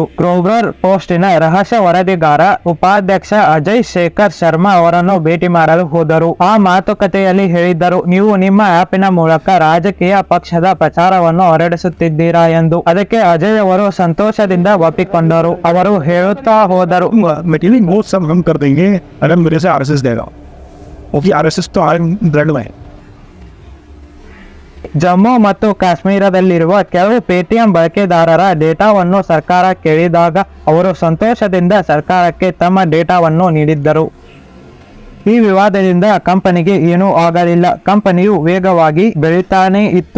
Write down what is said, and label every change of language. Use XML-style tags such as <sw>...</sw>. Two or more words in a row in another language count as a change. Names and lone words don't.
<kn>ಗ್ರೋವರ್ ಪೋಸ್ಟಿನ ರಹಸ್ಯ ವರದಿಗಾರ ಉಪಾಧ್ಯಕ್ಷ ಅಜಯ್ ಶೇಖರ್ ಶರ್ಮಾ ಅವರನ್ನು ಭೇಟಿ ಮಾಡಲು ಹೋದರು. ಆ ಮಾತುಕತೆಯಲ್ಲಿ ಹೇಳಿದ್ದರು, ನೀವು ನಿಮ್ಮ ಆಪಿನ ಮೂಲಕ ರಾಜಕೀಯ ಪಕ್ಷದ ಪ್ರಚಾರವನ್ನು ಹೊರಡಿಸುತ್ತಿದ್ದೀರಾ ಎಂದು. ಅದಕ್ಕೆ ಅಜಯ್ ಅವರು ಸಂತೋಷದಿಂದ ಒಪ್ಪಿಕೊಂಡರು. ಅವರು ಹೇಳುತ್ತಾ ಹೋದರು,</kn> <hi>मटेरियल वो सब हम कर देंगे अगर मेरे से आरएसएस देगा, क्योंकि आरएसएस तो आर्म ब्लड में है.</hi> <kn>ಜಮ್ಮು ಮತ್ತು ಕಾಶ್ಮೀರದಲ್ಲಿರುವ ಕೆಲವು ಪೇಟಿಎಂ ಬಳಕೆದಾರರ ಡೇಟಾವನ್ನು ಸರ್ಕಾರ ಕೇಳಿದಾಗ ಅವರು ಸಂತೋಷದಿಂದ ಸರ್ಕಾರಕ್ಕೆ ತಮ್ಮ ಡೇಟಾವನ್ನು ನೀಡಿದ್ದರು. ಈ ವಿವಾದದಿಂದ ಕಂಪನಿಗೆ ಏನೂ ಆಗಲಿಲ್ಲ. ಕಂಪನಿಯು ವೇಗವಾಗಿ ಬೆಳೀತಾನೇ ಇತ್ತು.</kn>